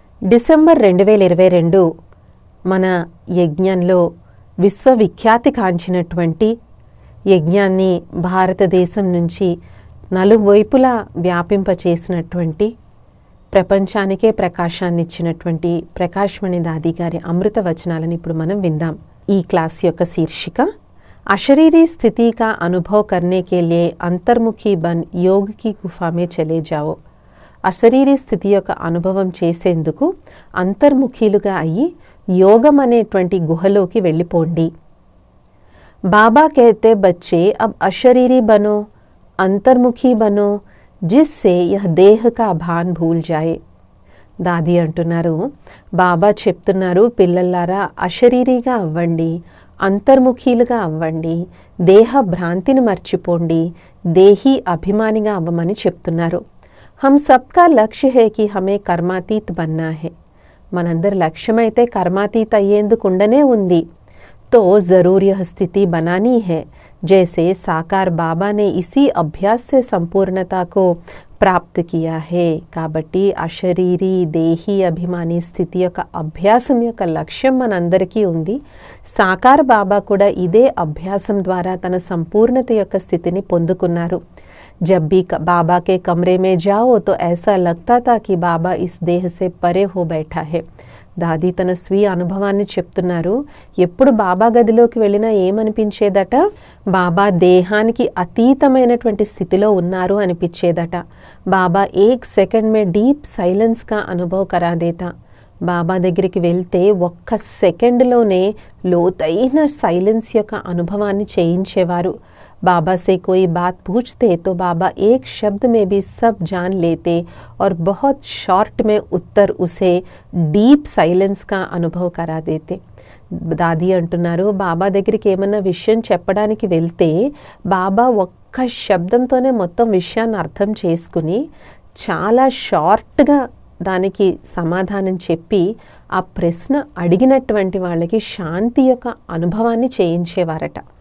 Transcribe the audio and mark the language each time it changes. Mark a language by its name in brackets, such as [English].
[Telugu] December 2022 మన యజ్ఞంలో విశ్వవిఖ్యాతి కాంచినటువంటి యజ్ఞాన్ని భారతదేశం నుంచి నలువైపులా వ్యాపింపచేసినటువంటి ప్రపంచానికే ప్రకాశాన్నిచ్చినటువంటి ప్రకాశ్మణి దాది గారి అమృత వచనాలను ఇప్పుడు మనం విందాం. ఈ క్లాస్ యొక్క శీర్షిక [Hindi] अशरीरी स्थिति का अनुभव करने के लिए अंतर्मुखी बन योग की गुफा में चले जाओ. [Telugu] అశరీరీ స్థితి యొక్క అనుభవం చేసేందుకు అంతర్ముఖీలుగా అయ్యి యోగం అనేటువంటి గుహలోకి వెళ్ళిపోండి. [Hindi] బాబా कहते बच्चे अब अशरीरी बनो, अंतर्मुखी बनो, जिससे यह देह का भान भूल जाए. [Telugu] దాది అంటున్నారు, బాబా చెప్తున్నారు, పిల్లలారా అశరీరీగా అవ్వండి, అంతర్ముఖీలుగా అవ్వండి, దేహ భ్రాంతిని మర్చిపోండి, దేహీ అభిమానిగా అవ్వమని చెప్తున్నారు. [Hindi] हम सबका लक्ष्य है कि हमें कर्मातीत बनना है. [Telugu] మనందరి లక్ష్యమైతే కర్మాతీత అయ్యేందుకుండనే ఉంది. [Hindi] तो ज़रूर यह स्थिति बनानी है जैसे साकार बाबा ने इसी अभ्यास से संपूर्णता को प्राप्त किया है. [Telugu] కాబట్టి అశరీరీ దేహీ అభిమాని స్థితి యొక్క అభ్యాసం యొక్క లక్ష్యం మనందరికీ ఉంది. సాకార్ బాబా కూడా ఇదే అభ్యాసం ద్వారా తన సంపూర్ణత యొక్క స్థితిని పొందుకున్నారు. [Hindi] जब भी बाबा के कमरे में जाओ तो ऐसा लगता था कि बाबा इस देह से परे हो बैठा है. [Telugu] దాది తన స్వీయ అనుభవాన్ని చెప్తున్నారు. ఎప్పుడు బాబా గదిలోకి వెళ్ళినా ఏమనిపించేదట, బాబా దేహానికి అతీతమైనటువంటి స్థితిలో ఉన్నారు అనిపించేదట. [Hindi] బాబా ఏక్ సెకండ్ మే డీప్ సైలెన్స్ కా అనుభవ్ కరా దేతా. [Telugu] బాబా దగ్గరికి వెళ్తే ఒక్క సెకండ్లోనే లోతైన సైలెన్స్ యొక్క అనుభవాన్ని చేయించేవారు. [Hindi] बाबा से कोई बात पूछते तो बाबा एक शब्द में भी सब जान लेते और बहुत शॉर्ट में उत्तर उसे डीप साइलेंस का अनुभव करा देते. [Telugu] దాది అంటున్నారు, బాబా దగ్గరికి ఏమన్నా విషయం చెప్పడానికి వెళ్తే బాబా ఒక్క శబ్దంతోనే మొత్తం విషయాన్ని అర్థం చేసుకుని చాలా షార్ట్గా దానికి సమాధానం చెప్పి ఆ ప్రశ్న అడిగినటువంటి వాళ్ళకి శాంతి యొక్క అనుభవాన్ని చేయించేవారట.